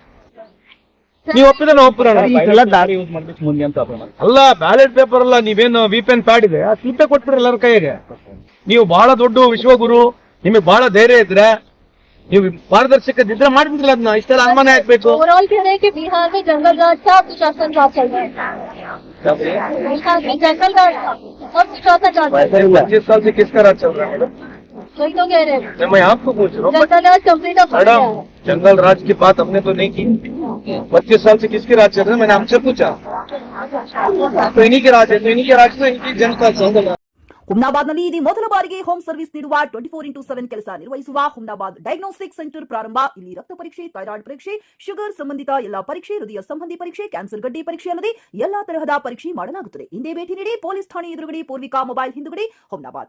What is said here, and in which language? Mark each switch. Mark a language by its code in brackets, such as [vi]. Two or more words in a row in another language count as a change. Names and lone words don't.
[kn] ನೀವು ಒಪ್ಪಿದ್ರೆ ನಾವು ಒಪ್ಪಿರೋಣ. ದಾರಿ ಯೂಸ್ ಮಾಡ್ಬೇಕು ಮುಂದೆ ಅಂತ ಅಲ್ಲ, [en] ballot paper [kn] ಅಲ್ಲ, ನೀವೇನು [en] VPN pad [kn] ಇದೆ ಆ ಸ್ಲಿಪ್ಪೇ ಕೊಟ್ಬಿಡ್ರಿ ಎಲ್ಲರ ಕೈಗೆ. ನೀವು ಬಹಳ ದೊಡ್ಡ ವಿಶ್ವಗುರು, ನಿಮಗೆ ಬಹಳ ಧೈರ್ಯ ಇದ್ರೆ ನೀವು ಪಾರದರ್ಶಕದಿದ್ರೆ ಮಾಡ್ಬಿಡ್ರಲ್ಲ ಅದನ್ನ. ಇಷ್ಟೆಲ್ಲ ಅನುಮಾನ ಹಾಕ್ಬೇಕು. [hi] ओवरऑल कह रहे हैं कि बिहार में जंगल राज था, अब सुशासन राज चल रहा है। बिहार में जंगल राज था, अब सुशासन राज चल रहा है। 25 साल से किसका राज चल रहा है? वही तो कह रहे हैं, मैं आपको पूछ रहा हूँ जंगल राज कंप्लीट हो गया मैडम, है। जंगल राज की बात हमने तो नहीं की. 25 साल से किसके राज चल रहा है मैंने आपसे पूछा. तो इन्हीं के राज है, तो इन्हीं के राज में इनकी जनता चल रहा है. [kn] ಹುಮ್ನಾಬಾದ್ನಲ್ಲಿ ಇದು ಮೊದಲ ಬಾರಿಗೆ [en] home service [kn] ನೀಡುವ 24x7 ಕೆಲಸ ನಿರ್ವಹಿಸುವ ಹುಮ್ನಾಬಾದ್ ಡಯಾಗ್ನೋಸ್ಟಿಕ್ ಸೆಂಟರ್ ಪ್ರಾರಂಭ. ಇಲ್ಲಿ ರಕ್ತ ಪರೀಕ್ಷೆ, ಥೈರಾಯ್ಡ್ ಪರೀಕ್ಷೆ, ಶುಗರ್ ಸಂಬಂಧಿತ ಎಲ್ಲಾ ಪರೀಕ್ಷೆ, ಹೃದಯ ಸಂಬಂಧಿ ಪರೀಕ್ಷೆ, ಕ್ಯಾನ್ಸರ್ ಗಡ್ಡೆ ಪರೀಕ್ಷೆ ಅಲ್ಲದೆ ಎಲ್ಲಾ ತರಹದ ಪರೀಕ್ಷೆ ಮಾಡಲಾಗುತ್ತದೆ. ಹಿಂದೆ ಭೇಟಿ ನೀಡಿ. ಪೊಲೀಸ್ ಠಾಣೆ ಎದುರುಗಡೆ ಪೂರ್ವಿಕಾ ಮೊಬೈಲ್ ಹಿಂದುಗಡೆ ಹುಮ್ನಾಬಾದ್.